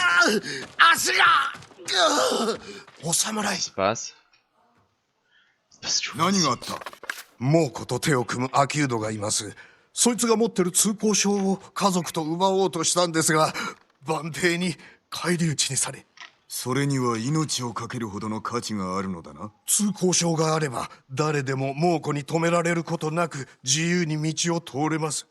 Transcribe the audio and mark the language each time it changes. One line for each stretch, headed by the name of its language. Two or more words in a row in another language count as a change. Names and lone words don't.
Japanese: 足がお侍
French: Qu'est-ce qui se passe? Il se passe toujours
Japanese: 何があった？猛虎と手を組む秋人がいます。そいつが持ってる通行証を家族と奪おうとしたんですが、万兵に返り討ちにされ。それには命を懸けるほどの価値があるのだな。通行証があれば誰でも猛虎に止められることなく自由に道を通れます。